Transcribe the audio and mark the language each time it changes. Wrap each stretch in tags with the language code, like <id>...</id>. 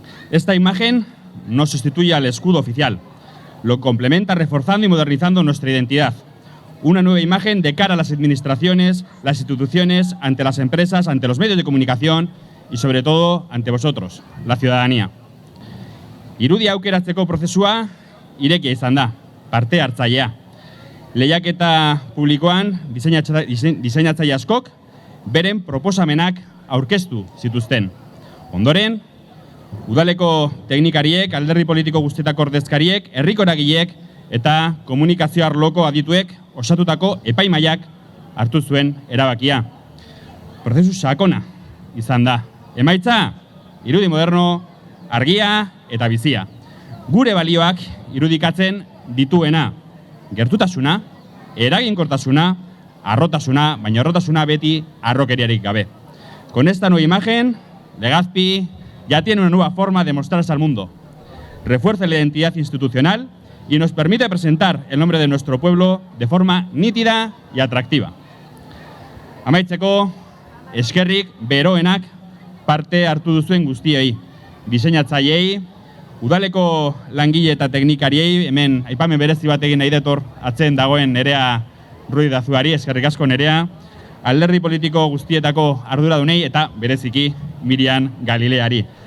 <es>Esta imagen no sustituye al escudo oficial. Lo complementa reforzando y modernizando nuestra identidad. Una nueva imagen de cara a las administraciones, las instituciones, ante las empresas, ante los medios de comunicación y sobre todo ante vosotros, la ciudadanía.</es> <eu>Irudia aukeratzeko prozesua irekia izan da, parte hartzailea. Lehiaketa publikoan diseinatzaile askok beren proposamenak aurkeztu zituzten. Ondoren, udaleko teknikariek, alderdi politiko guztietako ordezkariek, herriko eragileek eta komunikazio arloko adituek osatutako epaimahaiak hartu zuen erabakia. Prozesu sakona izan da. Emaitza, irudi moderno, argia eta bizia. Gure balioak irudikatzen dituena. Gertutasuna, eraginkortasuna, arrotasuna, baina arrotasuna beti arrokeriarik gabe.</eu> <es>Con esta nueva imagen, Legazpi ya tiene una nueva forma de mostrarse al mundo. Refuerza la identidad institucional y nos permite presentar el nombre de nuestro pueblo de forma nítida y atractiva.</es> <eu>Amaitzeko, eskerrik beroenak parte hartu duzuen guztiei, diseinatzaileei, udaleko langile eta teknikariei, hemen aipamen berezi bat egin nahi detor atzen dagoen Nerea Ruiz de Azuari, eskerrik asko Nerea, alderdi politiko guztietako arduradunei eta bereziki Miriam Galileari.</eu>